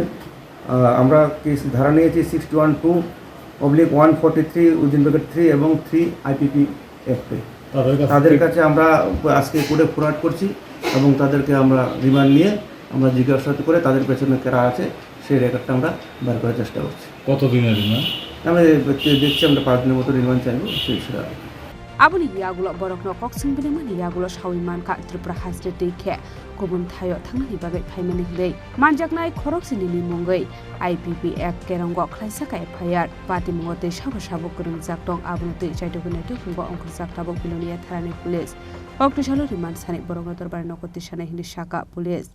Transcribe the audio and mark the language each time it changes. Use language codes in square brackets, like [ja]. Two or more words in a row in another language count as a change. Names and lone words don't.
[bn] আমরা কেস ধারা নিয়েছি 612/143 এবং 3 IPP অ্যাক্টে। তাদের কাছে আমরা আজকে কোর্টে ফরওয়ার্ড করছি এবং তাদেরকে আমরা রিমান্ড নিয়ে আমরা জিজ্ঞাসাবাদ করে তাদের পেছনে কারা আছে সেই রেকর্ডটা আমরা বার করার চেষ্টা করছি। কতদিনের রিমান্ড? আমি দেখছি আমরা 5 দিনের মতো রিমান্ড চাইবো সেই সেটা। [trp] आबुनि यागुलो बरकनो कक्सिं बिलेमानि यागुलो साविमान का त्रिपुरा हास्टे दैखे गुबुन थायो थांनानि बागै फाइमानि दै मानजाकनाय खरकसिनि मुंगै IPP एक्ट केरंगो खलाइसाका FIR पार्टी मुंगते साबो साबो गुरुं जाक्टं आबुनि दै जायदोगुने दुखुंगो अंक जाक्टाबो बिलोनिया थानानि पुलिस अक्टोसालो रिमान्ड सानि बरकनो दरबार नकति सानै हिनि शाखा पुलिस।